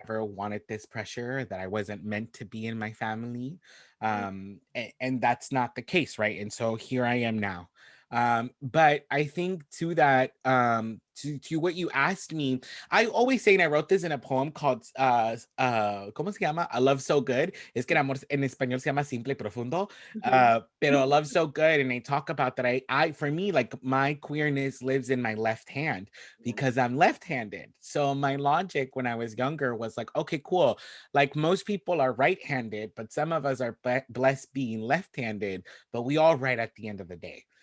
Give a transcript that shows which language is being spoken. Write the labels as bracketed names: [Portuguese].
[English] never wanted this pressure, that I wasn't meant to be in my family. And that's not the case, right? And so here I am now. But I think to that, to what you asked me, I always say, and I wrote this in a poem called [Spanish] ¿cómo se llama? [English] A Love So Good. [Spanish] Es que el amor en español se llama Simple y Profundo. Mhm. [English] Pero Love So Good, and they talk about that. I for me, like my queerness lives in my left hand Yeah. because I'm left-handed. So my logic when I was younger was like, okay, cool. Like most people are right-handed, but some of us are blessed being left-handed, but we all write at the end of the day.